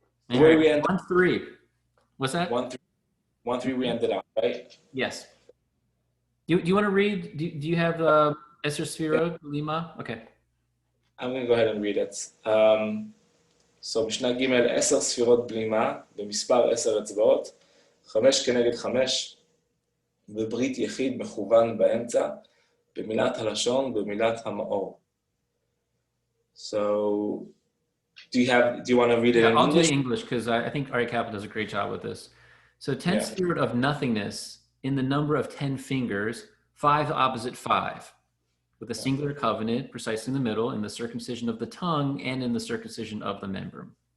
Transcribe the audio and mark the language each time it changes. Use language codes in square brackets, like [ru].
[en] Where did we end? 1-3. What's that? 1-3. We ended up, right? Yes. Do you want to read? Do you have Esther Sfirot, Lima? Okay. I'm going to go ahead and read it. [he] So, משנה ג' 10 ספירות בלימה, במספר 10 אצבעות, 5 כנגד 5, בברית יחיד מכוון באמצע, במילת הלשון, במילת המאור. [en] So, do you want to read it in English? I'll do it in English because I think Aryeh Kaplan does a great job with this. So 10 Sfirot of nothingness in the number of 10 fingers, 5 opposite 5, with a singular covenant precisely in the middle, in the circumcision of the tongue and in the circumcision of the membrum.